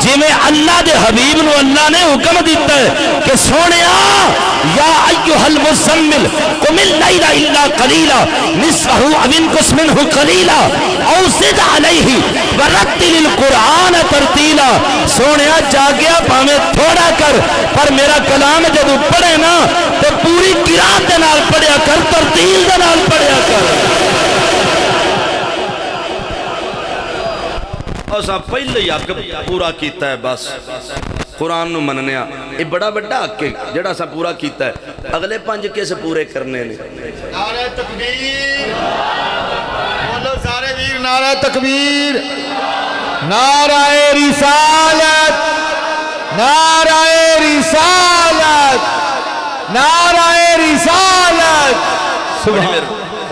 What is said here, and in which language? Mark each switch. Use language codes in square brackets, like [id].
[pa] جی میں اللہ دے حبیب نو اللہ نے حکم دیتا ہے کہ سونیا [ar] یا ایوہ المزمل قم اللیل الا قلیلا نصفہ او انقص منہ قلیلا او زد علیہ وَرَتِّلِ الْقُرْآنَ تَرْتِيلًا. [pa] سونیا جاگیا پاویں تھوڑا کر پر میرا کلام جب پڑھے نا تو پوری قرآن دے نال پڑھیا کر، ترتیل دے نال پڑھیا کر. اسا پہلے ہی حق پورا کیتا ہے بس قرآن نو مننیا. یہ بڑا بڑا حق ہے جڑا سا پورا کیتا ہے. اگلے 5 کیسے پورے کرنے نے؟ نعرہ تکبیر بولو سارے ویر. نعرہ تکبیر، نعرہ رسالت، نعرہ رسالت، نعرہ رسالت.